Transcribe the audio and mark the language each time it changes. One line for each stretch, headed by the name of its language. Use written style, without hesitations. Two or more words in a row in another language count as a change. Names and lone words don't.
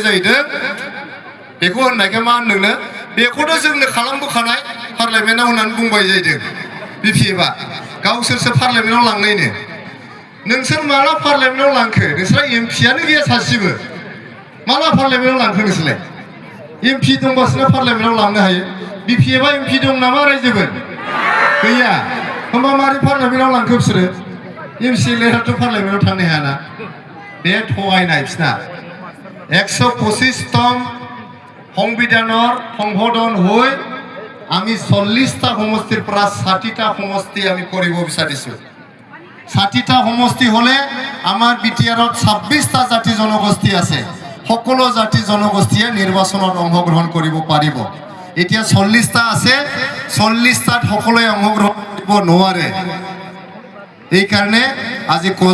Bodo: जाहैदों बेखौ होननायखाय मा होनदोंनो बेखौथ' जोंनो खालामबोखानाय पार्लियामेन्टआव होननानै बुंबाय जाहैदों बिपिएफआ गावसोरसो पार्लियामेन्टआव लांनायनो नोंसोर माला पार्लियामेन्टआव लांखो नोंसोरा एमपिआनो गैया सासेबो माला पार्लियामेन्टआव लांखो नोंसोरलाय एमपि दंबासो पार्लियामेन्टआव लांनो हायो बिपिएफआ एमपि दं नामा रायजोफोर गैया होमबा मारै पार्लियामेन्टआव लांखो बिसोरो एमसिएलएआथ' पार्लियामेन्टआव थांनो हायाना बे थगायनाय बिसना
Assamese: 125তম সংবিধানৰ সংশোধন হৈ আমি 40টা সমষ্টিৰ পৰা 60টা সমষ্টি আমি কৰিব বিচাৰিছো 60টা সমষ্টি হলে আমাৰ বিটিআৰত 26টা জাতি জনগোষ্ঠী আছে সকলো জাতি জনগোষ্ঠীয়ে নিৰ্বাচনত অংশগ্ৰহণ কৰিব পাৰিব এতিয়া 40টা আছে 40টাত সকলোৱে অংশগ্ৰহণ কৰিব নোৱাৰে এই কাৰণে আজি কোচ